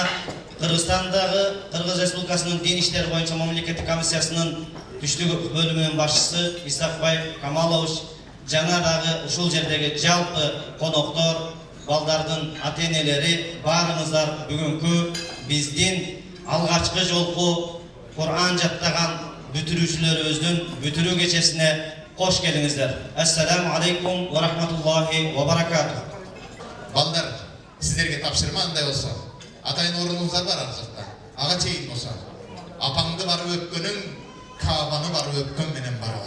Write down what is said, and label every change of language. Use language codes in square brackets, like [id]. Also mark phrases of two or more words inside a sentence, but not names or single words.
[ky] Кыргызстандагы Кыргыз Республикасынын дин иштери боюнча мамлекеттик комиссиясынын түштүк бөлүмүнүн башчысы Исакбай Камалович жана дагы ушул жердеги жалпы коноктор, балдардын ата-энелери баарыңыздар бүгүнкү биздин алгачкы жолку Кур'ан жаттаган бүтүрүүчүлөрүбүздүн бүтүрүү кечесине кош келиңиздер. [ar] السلام عليكم ورحمة الله وبركاته. [ky] Балдар, сиздерге тапшырма андай болсо, атайын орнуңуздар бар ар жакта. Ага чейин болсо, апаңды барып өпкөнүң, Каабаны барып өпкөн менен барабар.